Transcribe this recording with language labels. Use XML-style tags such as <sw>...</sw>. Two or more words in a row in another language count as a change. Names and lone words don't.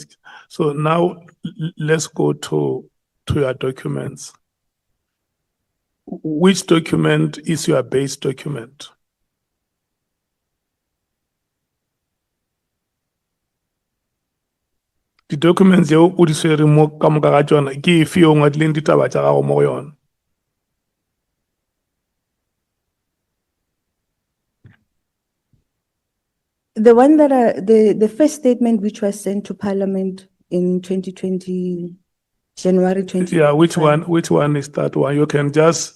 <en>So now let's go to your documents. Which document is your base document? The documents you</en> <nso>o di swere mo ka moka ga tsona ke efe yo ngwadileng ditaba tsa gago mo go yona?</nso> <en>The one that the first statement which was sent to Parliament in 2020, January 20. Yeah, which one is that one? You can just</en>